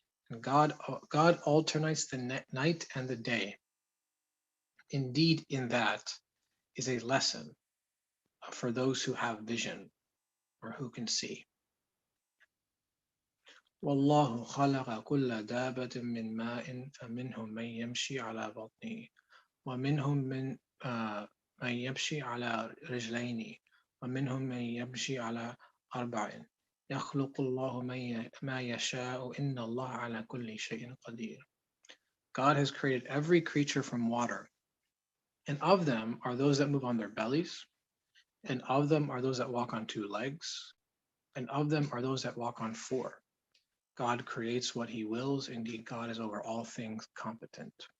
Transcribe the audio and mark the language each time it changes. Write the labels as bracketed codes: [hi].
[en] And God alternates the night and the day. Indeed, in that is a lesson for those who have vision or who can see. [ar] والله خلق كل دابة من ماء فمنهم من يمشي على بطنه ومنهم من يمشي على رجلين ومنهم من يمشي على أربع يخلق الله ما يشاء إن الله على كل شيء قدير. [en] God has created every creature from water, and of them are those that move on their bellies, and of them are those that walk on two legs, and of them are those that walk on four. God creates what he wills. Indeed, God is over all things competent.